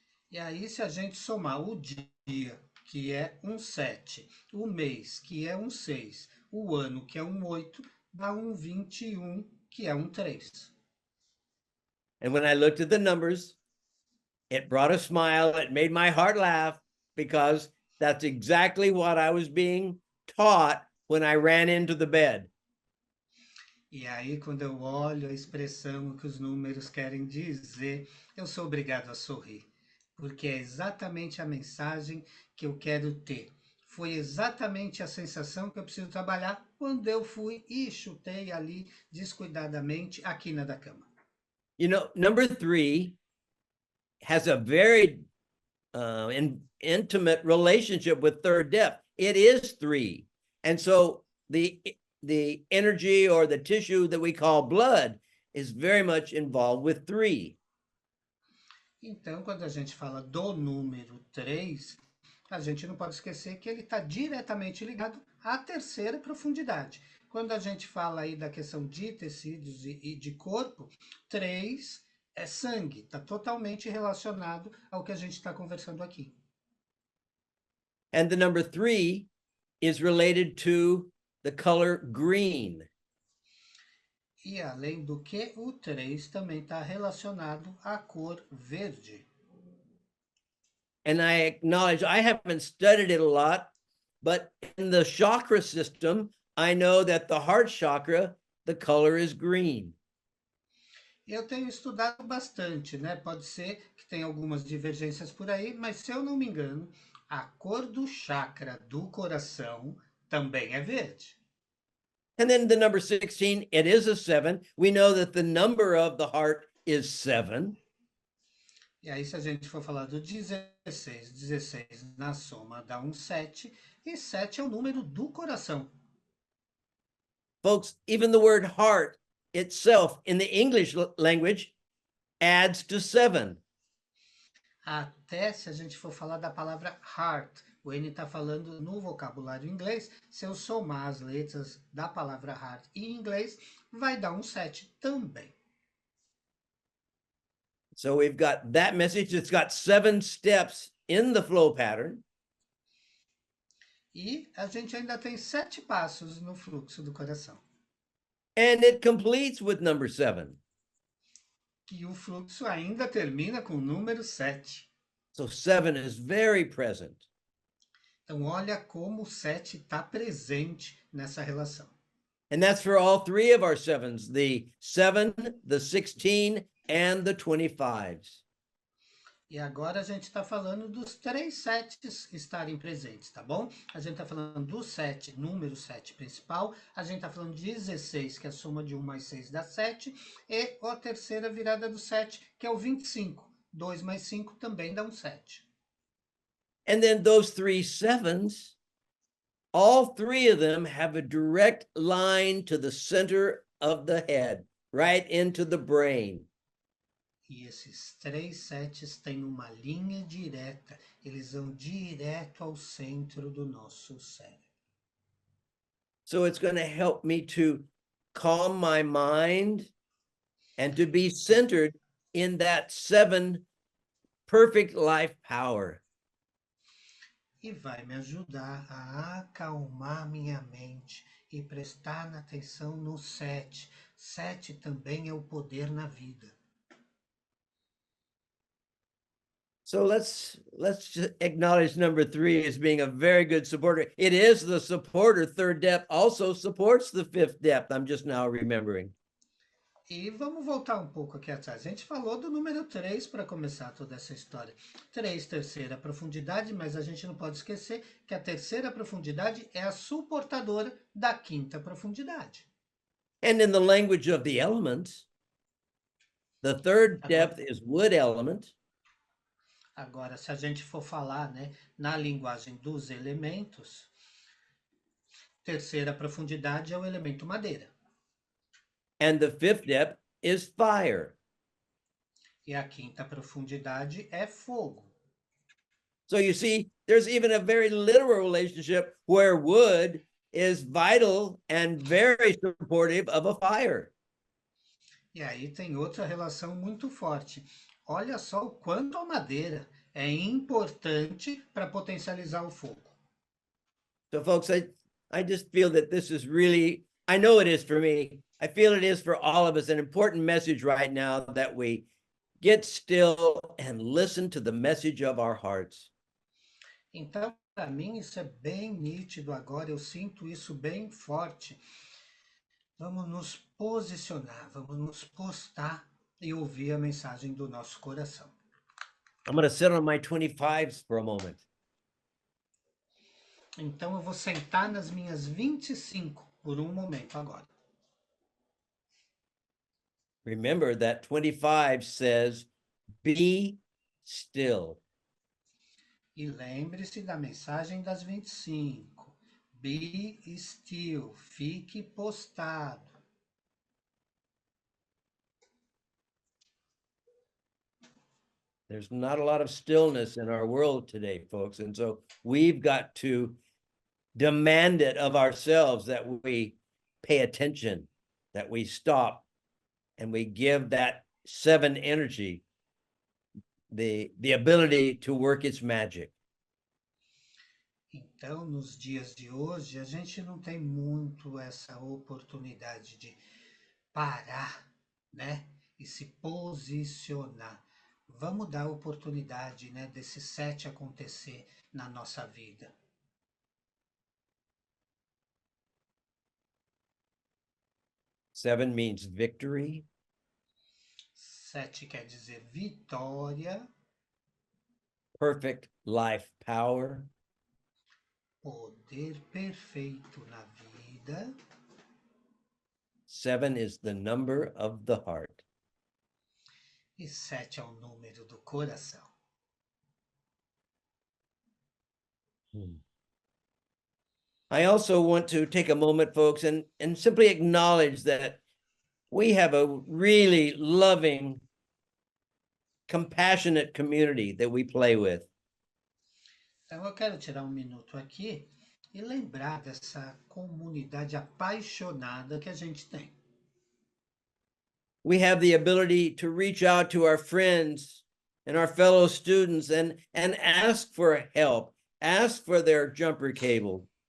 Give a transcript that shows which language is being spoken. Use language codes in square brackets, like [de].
[pt] E aí, se a gente somar o dia, que é um 7, o mês, que é um 6, o ano, que é um 8, dá um 21, que é um 3. [en] And when I looked at the numbers, it brought a smile. It made my heart laugh because that's exactly what I was being taught when I ran into the bed. [pt] E aí, quando eu olho a expressão que os números querem dizer, eu sou obrigado a sorrir, porque é exatamente a mensagem que eu quero ter. Foi exatamente a sensação que eu preciso trabalhar quando eu fui e chutei ali descuidadamente a quina da cama. [en] You know, number 3 has a very intimate relationship with third depth. It is 3. And so the energy or the tissue that we call blood is very much involved with 3. [pt] Então, quando a gente fala do número 3, a gente não pode esquecer que ele está diretamente ligado à terceira profundidade. Quando a gente fala aí da questão de tecidos e de corpo, 3 é sangue, está totalmente relacionado ao que a gente está conversando aqui. [en] And the number 3 is related to the color green. [pt] E além do que, o 3 também está relacionado à cor verde. [en] And I acknowledge I haven't studied it a lot, but in the chakra system, I know that the heart chakra, the color is green. [pt] Eu tenho estudado bastante, né? Pode ser que tenha algumas divergências por aí, mas se eu não me engano, a cor do chakra do coração também é verde. [en] And then the number 16, it is a 7. We know that the number of the heart is 7. [pt] E aí, se a gente for falar do 16, 16 na soma dá um 7, e 7 é o número do coração. [en] Folks, even the word heart itself in the English language adds to 7. [pt] Até se a gente for falar da palavra heart, o N está falando no vocabulário inglês, se eu somar as letras da palavra heart em inglês, vai dar um 7 também. [en] So we've got that message. It's got 7 steps in the flow pattern. [pt] E a gente ainda tem 7 passos no fluxo do coração. [en] And it completes with number 7. [pt] E o fluxo ainda termina com o número 7. [en] So 7 is very present. [pt] Então, olha como o 7 está presente nessa relação. [en] And that's for all 3 of our 7s, the 7, the 16, and the 25s. [pt] E agora a gente está falando dos 3 sets estarem presentes, tá bom? A gente está falando do 7, número 7 principal, a gente está falando de 16, que é a soma de 1 mais 6 dá 7, e a terceira virada do 7, que é o 25. 2 mais 5 também dá um 7. [en] And then those 3 7s, all 3 of them have a direct line to the center of the head, right into the brain. [pt] E esses 3 sets têm uma linha direta, eles vão direto ao centro do nosso cérebro. [en] So it's going to help me to calm my mind and to be centered in that 7 perfect life power. [pt] E vai me ajudar a acalmar minha mente e prestar atenção no 7. 7 também é o poder na vida. [en] So let's just acknowledge number 3 as being a very good supporter. It is the supporter. Third depth also supports the 5th depth. I'm just now remembering. [pt] E vamos voltar um pouco aqui atrás. A gente falou do número 3 para começar toda essa história. 3, terceira profundidade, mas a gente não pode esquecer que a terceira profundidade é a suportadora da quinta profundidade. [en] And in the language of the elements, the third [pt] Agora, [en] depth is wood element. [pt] agora, se a gente for falar, né, na linguagem dos elementos, terceira profundidade é o elemento madeira. [en] And the 5th depth is fire. [pt] E a quinta profundidade é fogo. [en] So you see, there's even a very literal relationship where wood is vital and very supportive of a fire. [pt] E aí tem outra relação muito forte. Olha só o quanto a madeira é importante para potencializar o fogo. [en] So folks, I just feel that this is really, I know it is for me. I feel it is for all of us, an important message right now that we get still and listen to the message of our hearts. [pt] Então, para mim, isso é bem nítido agora, eu sinto isso bem forte. Vamos nos posicionar, vamos nos postar e ouvir a mensagem do nosso coração. [en] I'm going to sit on my 25s for a moment. [pt] Então, eu vou sentar nas minhas 25 por um momento agora. [en] Remember that 25 says, be still. [pt] E lembre-se da mensagem das 25. [en] Be still, [pt] fique postado. [en] There's not a lot of stillness in our world today, folks. And so we've got to demand it of ourselves that we pay attention, that we stop, and we give that 7 energy the ability to work its magic. [pt] Então, nos dias de hoje, a gente não tem muito essa oportunidade de parar, né? E se posicionar. Vamos dar oportunidade, né, desse 7 acontecer na nossa vida. [en] 7 means victory. [pt] 7 quer dizer vitória, [en] Perfect life power. [pt] poder perfeito na vida. [en] 7 is the number of the heart. [pt] E 7 é o número do coração. [en] I also want to take a moment, folks, and simply acknowledge that we have a really loving, compassionate community that we play with. [pt] Então eu quero tirar um minuto aqui e lembrar dessa comunidade apaixonada que a gente tem. [en] We have the ability to reach out to our friends and our fellow students and ask for help, ask for their jumper cable.